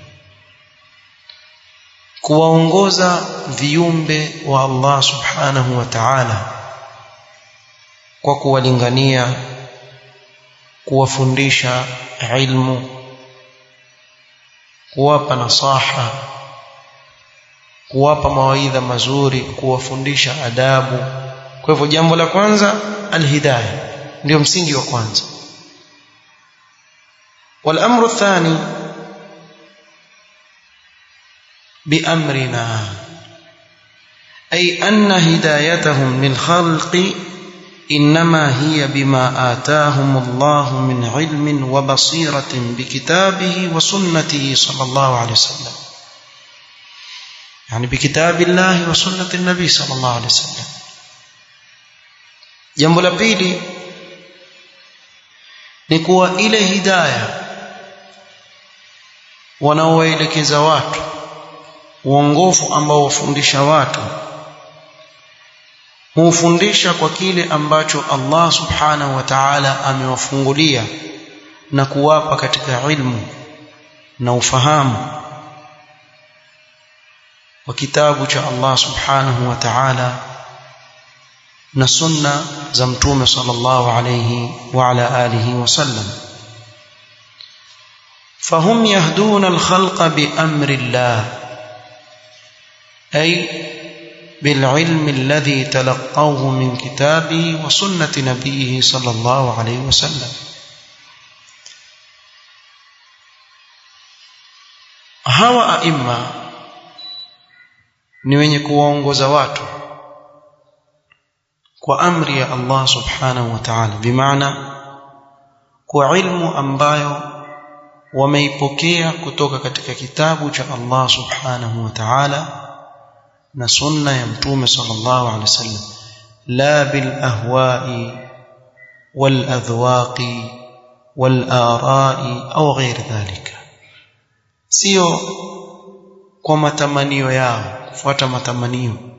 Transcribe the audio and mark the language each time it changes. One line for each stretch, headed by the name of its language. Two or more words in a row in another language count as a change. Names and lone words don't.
Swahili: kuwaongoza viumbe wa
Arabic: الله سبحانه وتعالى
Swahili: kwa kuwalingania, kuwafundisha ilmu, kuwapa nasaha, kuwapa mawaidha mazuri, kuwafundisha adabu. Kwa hivyo jambo la kwanza alhidayah, ndio msingi wa kwanza.
Arabic: والامر الثاني بأمرنا، أي أن هدايتهم للخلق إنما هي بما آتاهم الله من علم وبصيرة بكتابه وسنته صلى الله عليه وسلم، يعني بكتاب الله وسنة النبي صلى الله عليه وسلم.
Swahili: jambo la pili ni kuwa ile hidayah wanaoelekeza watu, uongofu ambao wafundisha watu, hufundisha kwa kile ambacho
Arabic: الله سبحانه وتعالى
Swahili: amewafungulia na kuwapa katika ilmu na ufahamu wa kitabu cha
Arabic: الله سبحانه وتعالى
Swahili: na sunna za mtume
Arabic: صلى الله عليه وعلى آله وسلم. فهم يهدون الخلق بأمر الله أي بالعلم الذي تلقوه من كتابه وسنة نبيه صلى الله عليه وسلم.
Swahili: hawa aima ni wenye kuwaongoza watu kwa amri ya
Arabic: الله سبحانه و
Swahili: ta'ala, bimaana kwa ilmu ambayo wameipokea kutoka katika kitabu cha
Arabic: الله سبحانه وتعالى
Swahili: na sunna ya mtume
Arabic: صلى الله عليه وسلم, لا بالأهواء والأذواق والآراء
Swahili: au
Arabic: غير ذلك,
Swahili: sio kwa matamanio yao, kufuata matamanio